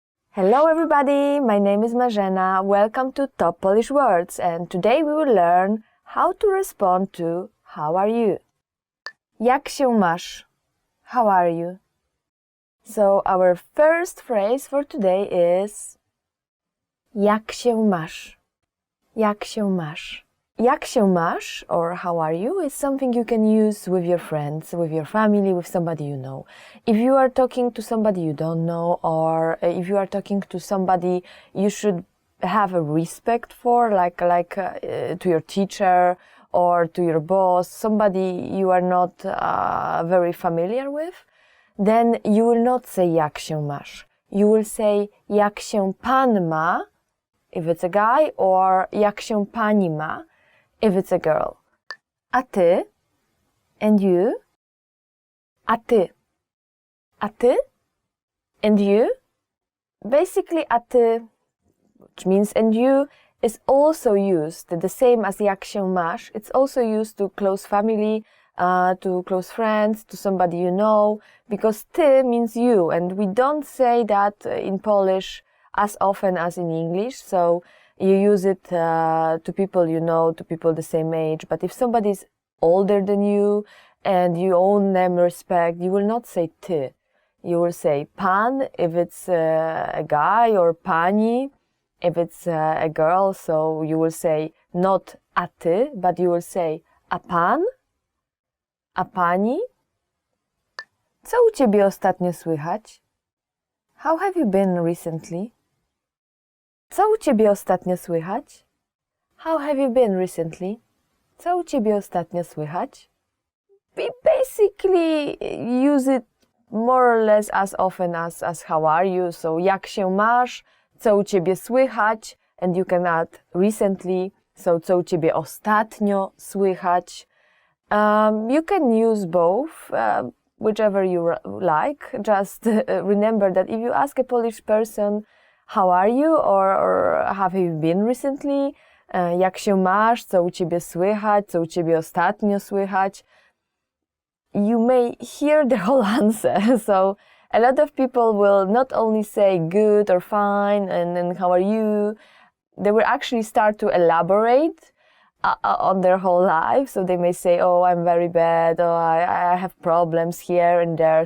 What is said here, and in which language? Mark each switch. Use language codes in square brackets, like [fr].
[en] Hello everybody, my name is Marzena. Welcome to Top Polish Words, and today we will learn how to respond to how are you? [pl] Jak się masz? [en] How are you? So our first phrase for today is [pl] Jak się masz? Jak się masz? Jak się masz, [en] or how are you, is something you can use with your friends, with your family, with somebody you know. If you are talking to somebody you don't know, or if you are talking to somebody you should have a respect for, like to your teacher or to your boss, somebody you are not very familiar with, then you will not say [pl] jak się masz. [en] You will say [pl] jak się pan ma, [en] if it's a guy, or [pl] jak się pani ma, [en] if it's a girl. [pl] A ty, [en] and you. [pl] A ty. A ty, [en] and you. Basically, [pl] a ty, [en] which means and you, is also used the same as [pl] jak się masz. [en] It's also used to close family, to close friends, to somebody you know, because ty means you, and we don't say that in Polish as often as in English, so you use it to people you know, to people the same age. But if somebody is older than you and you owe them respect, you will not say ty. You will say pan if it's a guy, or pani if it's a girl. So you will say not [pl] a ty, [en] but you will say [pl] a pan, a pani. Co u ciebie ostatnio słychać? [en] How have you been recently? [pl] Co u ciebie ostatnio słychać? [en] How have you been recently? [pl] Co u ciebie ostatnio słychać? [en] We basically use it more or less as often as how are you. [pl] So jak się masz? Co u ciebie słychać? [en] And you can add recently. [pl] So co u ciebie ostatnio słychać? [en] You can use both, whichever you like. Just remember that if you ask a Polish person, how are you, or have you been recently? [pl] Jak się masz? Co u ciebie słychać? Co u ciebie ostatnio słychać? [en] You may hear the whole answer. So a lot of people will not only say good or fine and then how are you, they will actually start to elaborate on their whole life. So they may say, oh, I'm very bad, or I have problems here and there.